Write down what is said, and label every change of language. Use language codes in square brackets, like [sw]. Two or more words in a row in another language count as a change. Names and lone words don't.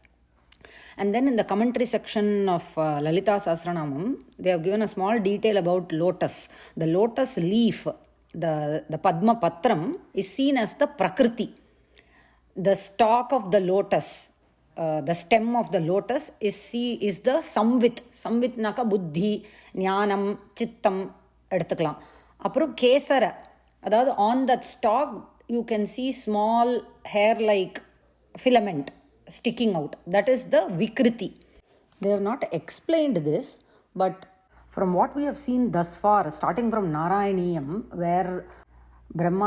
[en] And then in the commentary section of Lalita Sahasranamam, they have given a small detail about lotus. The lotus leaf, the Padma Patram, is seen as the Prakriti. The stalk of the lotus, the stem of the lotus is the Samvit. [ta] சம்வித் நாக்கா புத்தி, ஞானம், சித்தம் எடுத்துக்கலாம். அப்புறம் கேசர, அதாவது [en] on that stalk you can see small hair like filament sticking out. That is the Vikriti. They have not explained this, but from what we have seen thus far, starting from Narayaniyam, where Brahma